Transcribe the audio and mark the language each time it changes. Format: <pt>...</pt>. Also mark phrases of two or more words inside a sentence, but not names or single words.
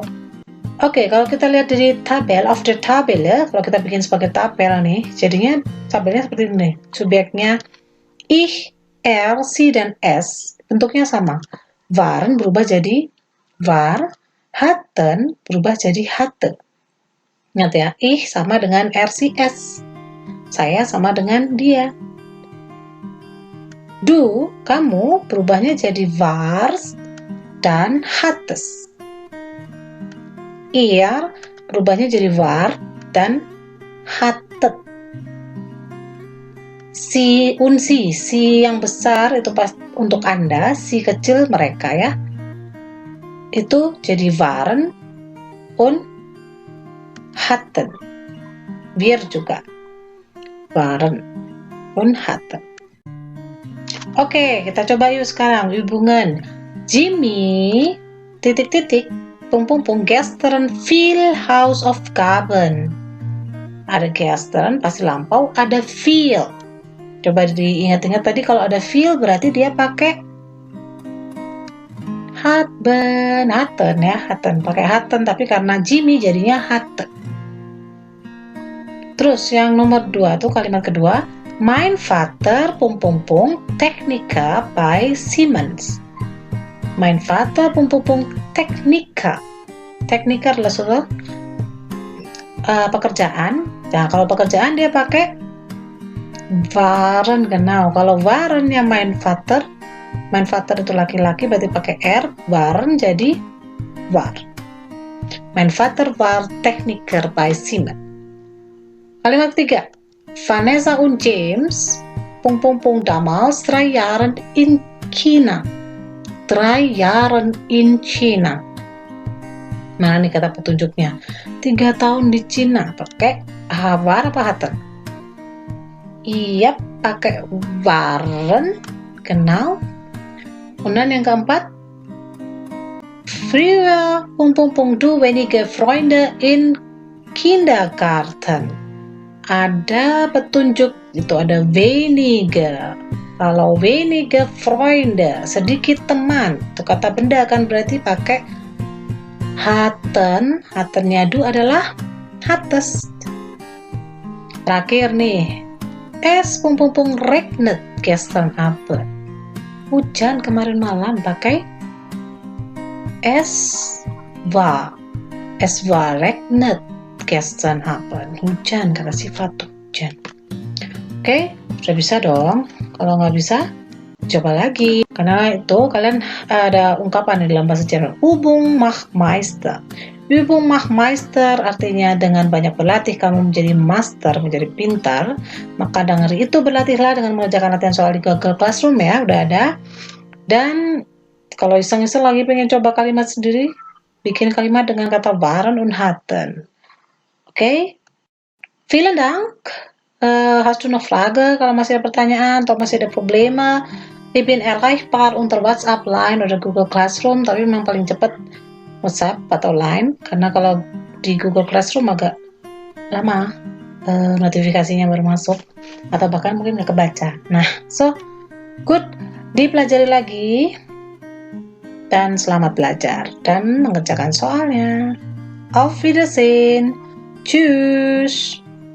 <id>Oke, kalau kita lihat dari tabel, after tabel ya, kalau kita bikin sebagai tabel nih, jadinya tabelnya seperti ini. Subjeknya</id> <de>ich, er, sie,</de> <id>dan es bentuknya sama. Waren berubah jadi war, hatten berubah jadi hatte. Ingat ya, ich sama dengan</id> <de>er, sie, es.</de> <id>Saya sama dengan dia. Du, kamu berubahnya jadi warst dan hattest. Ihr berubahnya jadi war dan hattet. Si yang besar itu pas untuk Anda, si kecil mereka ya. Itu jadi</id> <de>waren und hatten.</de> <id>Wir juga.</id> <de>Waren und hatten.</de> <id>Oke, kita coba yuk sekarang hubungan.</id> <de>Jimmy gestern viel Hausaufgaben.</de> <id>Ada gestern pasti lampau, ada viel. Coba diingat-ingat tadi kalau ada viel berarti dia pakai hatten ya, hatten pakai hatten, tapi karena Jimmy jadinya hatten. Terus yang nomor 2 tuh kalimat kedua,</id> <de>mein Vater Techniker by Siemens. Mein Vater Techniker.</de> <id>Techniker adalah suatu pekerjaan. Nah, kalau pekerjaan dia pakai waren genau. Kalau warennya</id> <de>mein Vater</de> <id>itu laki-laki berarti pakai er, waren jadi war.</id> <de>Mein Vater war Techniker bei Siemens.</de> <id>Kalimat ketiga,</id> <de>Vanessa und James damals 3 Jahre in China. 3 Jahre in China.</de> <id>Mana nih kata petunjuknya? 3 tahun di Cina. Pakai war apa hatten? Iya, pakai waren. Genau. Kemudian yang keempat,</id> <de>früher du wenige Freunde in Kindergarten.</de> <id>Ada petunjuk, itu ada wenige. Kalau</id> <de>wenige Freunde,</de> <id>sedikit teman. Itu kata benda kan berarti pakai hatten. Hattennya du adalah hattest. Terakhir nih,</id> <de>es regnet gestern Abend.</de> <id>Hujan kemarin malam, pakai</id> <de>es war regnet gestern Abend.</de> <id>Hujan, kata sifat hujan. Oke, sudah bisa dong. Kalau nggak bisa, coba lagi. Karena itu kalian ada ungkapan di dalam bahasa Jerman.</id> <de>Übung macht Meister. Übung macht Meister</de> <id>artinya dengan banyak berlatih kamu menjadi master, menjadi pintar. Maka dengan itu berlatihlah dengan mengerjakan latihan soal di Google Classroom ya, udah ada. Dan kalau iseng-iseng lagi pengen coba kalimat sendiri, bikin kalimat dengan kata</id> <de>waren und hatten. Oke? Vielen Dank. Hast du noch Frage?</de> <id>Kalau masih ada pertanyaan atau masih ada problema,</id> <de>ich bin erreichbar unter WhatsApp, Line, oder Google Classroom.</de> <id>Tapi memang paling cepat WhatsApp atau Line, karena kalau di Google Classroom agak lama notifikasinya baru masuk, atau bahkan mungkin nggak kebaca. Nah,</id> <en>so good,</en> <id>dipelajari lagi, dan selamat belajar dan mengerjakan soalnya.</id> <de>Auf Wiedersehen. Tschüss.</de>